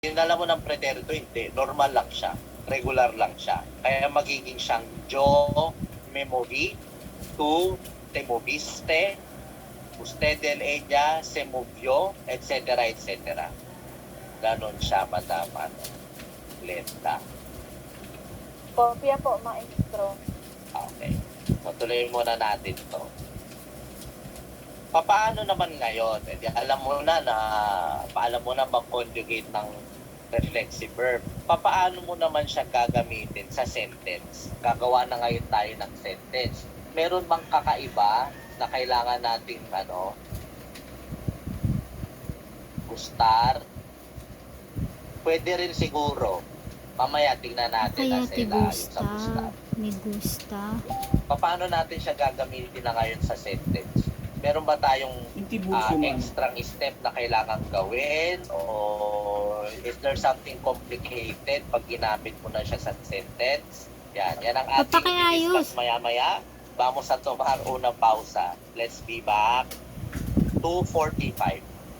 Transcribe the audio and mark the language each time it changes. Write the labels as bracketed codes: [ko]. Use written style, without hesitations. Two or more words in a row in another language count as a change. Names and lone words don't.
[tl] dinala mo ng pretérito, hindi. Normal lang siya. Regular lang siya. Kaya magiging siyang [es] yo me moví, tú te moviste, usted ella se movió, [tl] etc. etc. Ganon siya, Madam Glenda. Kopya po, maestro. Okay. So, tuloy muna natin to. Paano naman ngayon? Alam mo na mag-conjugate ng reflexive verb. Paano mo naman siya gagamitin sa sentence? Gagawa na ngayon tayo ng sentence. Meron bang kakaiba na kailangan nating gustar? Pwede rin siguro. Mamaya tingnan natin Kaya sa gustar. [es] me gusta. [tl] Paano natin siya gagamitin na ngayon sa sentence? Meron ba tayong extra step na kailangan gawin? O [en] is there something complicated [tl] pag ginamit mo na siya sa sentence? Yan ang ating i-discuss maya-maya. [es] Vamos a tomar una pausa. [en] Let's be back. 2:45.